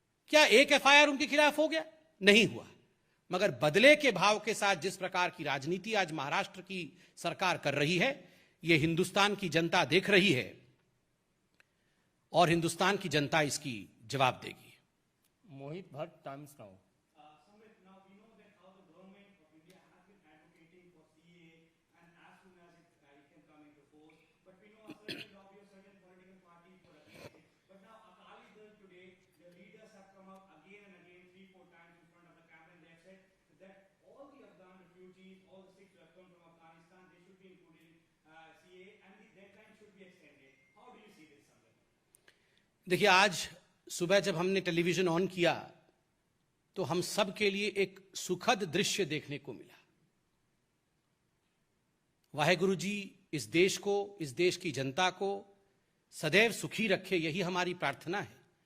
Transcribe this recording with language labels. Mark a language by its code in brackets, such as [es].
[hi] क्या एक एफआईआर उनके खिलाफ हो गया? नहीं हुआ। मगर बदले के भाव के साथ जिस प्रकार की राजनीति आज महाराष्ट्र की सरकार कर रही है, यह हिंदुस्तान की जनता देख रही है और हिंदुस्तान की जनता इसकी जवाब देगी। [en] Mohit Bhatt, Times Now. Now we know that how the government of India has been advocating for CAA and as soon as it can come into force. But we know a certain lobby of certain political parties were against it. But now Akali Dal today, the leaders have come out again and again, 3-4 times in front of the camera, and they have said that all the Afghan refugees, all the 6 who have come from Afghanistan, they should be included in CAA and the deadline should be extended. How do you see this, Samir? [hi] देखिए, आज सुबह जब हमने television on किया तो हम सब के लिए एक सुखद दृश्य देखने को मिला। वाहेगुरु जी इस देश को, इस देश की जनता को सदैव सुखी रखे, यही हमारी प्रार्थना है।